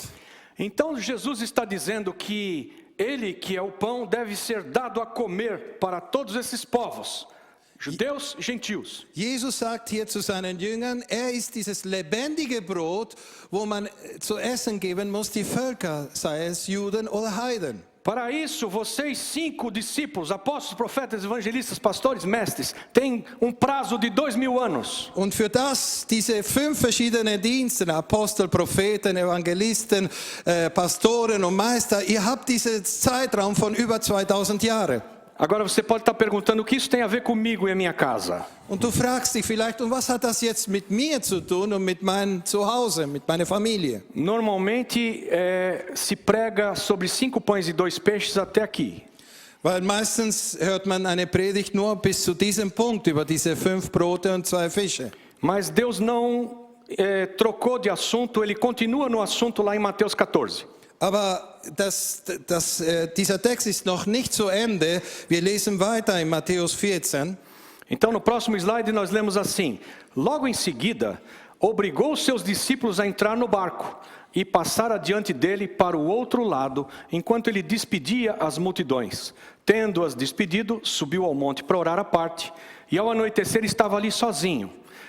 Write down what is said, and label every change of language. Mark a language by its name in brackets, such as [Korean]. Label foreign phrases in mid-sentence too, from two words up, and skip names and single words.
[Portuguese] Então Jesus está dizendo que ele, que é o pão, deve ser dado a comer para todos esses povos, judeus e gentios. [German] Jesus sagt hier zu seinen Jüngern, ist dieses lebendige Brot, wo man zu essen geben muss, die Völker, sei es Juden oder Heiden. [Portuguese] Para isso, vocês 5 discípulos, apóstolos, profetas, evangelistas, pastores, mestres, têm um prazo de 2000 anos. [German] Und für das, diese 5 verschiedenen Dienste, Apostel, Propheten, Evangelisten, Pastoren und Meister, ihr habt diesen Zeitraum von über 2000 Jahren. [Portuguese] Agora você pode estar perguntando o que isso tem a ver comigo e a minha casa. [German] Und du fragst dich vielleicht, und was hat das jetzt mit mir zu tun und mit meinem Zuhause, mit meiner Familie? [Portuguese] Normalmente se prega sobre 5 pães e 2 peixes até aqui. [German] Weil meistens hört man eine Predigt nur bis zu diesem Punkt über diese 5 Brote und 2 Fische. [Portuguese] Mas Deus não trocou de assunto, ele continua no assunto lá em Mateus 14. [German] Aber dieser Text ist noch nicht zu Ende. Wir lesen weiter in Matthäus 14. [Portuguese] Então, no próximo slide, nós lemos assim: logo em seguida, obrigou os seus discípulos a entrar no barco e passar adiante dele para o outro lado, enquanto ele despedia as multidões. Tendo-as despedido, subiu ao monte para orar à parte, e ao anoitecer estava ali sozinho.